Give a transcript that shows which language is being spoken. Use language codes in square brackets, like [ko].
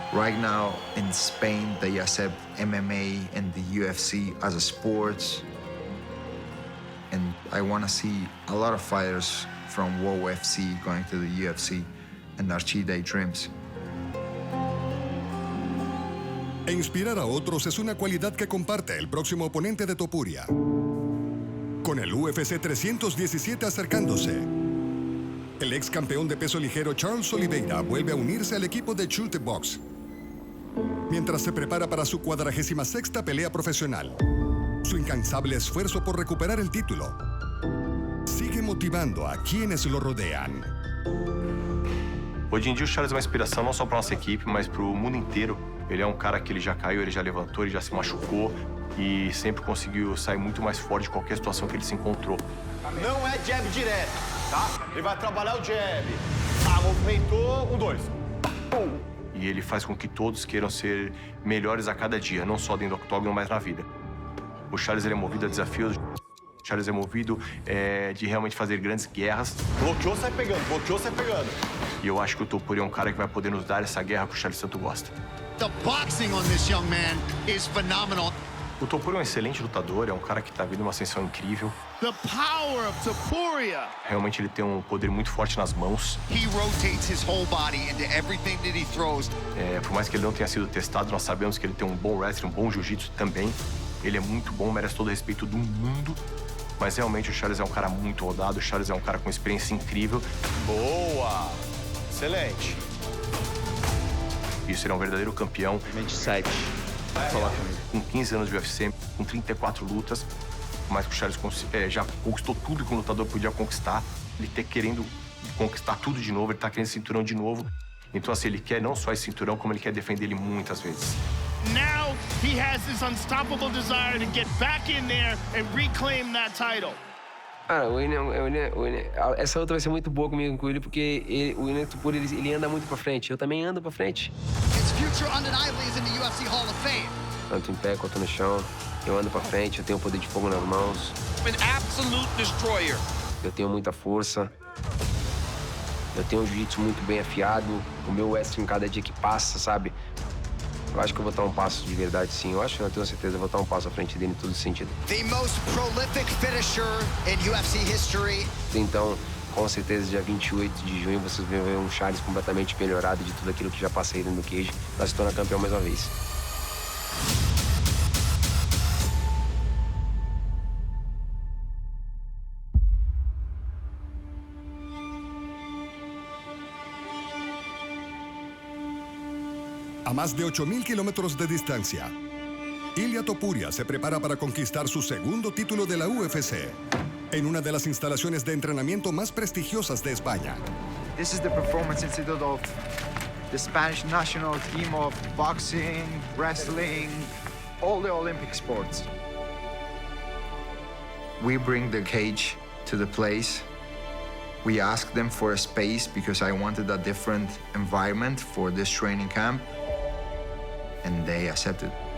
[en] Right now, in Spain, they accept MMA and the UFC as a sport. And I want to see a lot of fighters from UFC going to the UFC and achieve their dreams. [es] E inspirar a otros es una cualidad que comparte el próximo oponente de Topuria. Con el UFC 317 acercándose, el ex campeón de peso ligero Charles Oliveira vuelve a unirse al equipo de Chute Box, mientras se prepara para su 46ª pelea profesional. Su incansable esfuerzo por recuperar el título sigue motivando a quienes lo rodean. [pt] Hoje em dia o Charles é uma inspiração não só para nossa equipe, mas para o mundo inteiro. Ele é um cara que ele já caiu, ele já levantou, ele já se machucou e sempre conseguiu sair muito mais forte de qualquer situação que ele se encontrou. Não é jab direto, tá? Ele vai trabalhar o jab. Ah, movimentou, 1, 2. E ele faz com que todos queiram ser melhores a cada dia, não só dentro do octógono, mas na vida. O Charles ele é movido a desafios Charles é movido de realmente fazer grandes guerras. Bloqueou, sai pegando. Bloqueou, sai pegando. E eu acho que o Topuria é um cara que vai poder nos dar essa guerra que o Charles tanto gosta. [en] The boxing on this young man is phenomenal. [pt] O Topuria é um excelente lutador, é um cara que tá vindo uma ascensão incrível. [en] The power of Topuria. [pt] Realmente ele tem um poder muito forte nas mãos. [en] He rotates his whole body into everything that he throws. [pt] Por mais que ele não tenha sido testado, nós sabemos que ele tem um bom wrestling, um bom jiu-jitsu também. Ele é muito bom, merece todo o respeito do mundo. Mas realmente o Charles é um cara muito rodado, o Charles é um cara com experiência incrível. Boa! Excelente. Isso, ele é um verdadeiro campeão. 27. Falar comigo. Com 15 anos de UFC, com 34 lutas, mas que o Charles já conquistou tudo que um lutador podia conquistar. Ele tá querendo conquistar tudo de novo, ele tá querendo cinturão de novo. Então, assim, ele quer não só esse cinturão, como ele quer defender ele muitas vezes. [en] Now he has this unstoppable desire to get back in there and reclaim that title. [pt] Cara, o William, essa luta vai ser muito boa comigo com ele, porque o William Topuria, ele anda muito pra frente. Eu também ando pra frente. [en] His future undeniably is in the UFC Hall of Fame. [pt] Tanto em pé quanto no chão. Eu ando pra frente, eu tenho o poder de fogo nas mãos. [en] An absolute destroyer. [pt] Eu tenho muita força. Eu tenho um jiu-jitsu muito bem afiado. O meu wrestling cada dia que passa, sabe? Eu acho que eu vou dar um passo de verdade, sim. Eu tenho certeza, eu vou dar um passo à frente dele em todo sentido. [en] The most prolific finisher in UFC history. [pt] Então, com certeza, dia 28 de junho, vocês vão ver um Charles completamente melhorado de tudo aquilo que já passei dentro do cage, pra se tornar campeão mais uma vez. [es] A más de 8,000 kilómetros de distancia, Ilia Topuria se prepara para conquistar su segundo título de la UFC en una de las instalaciones de entrenamiento más prestigiosas de España. [en] This is the Performance Institute of the Spanish national team of boxing, wrestling, all the Olympic sports. We bring the cage to the place. We asked them for a space because I wanted a different environment for this training camp. And they accepted.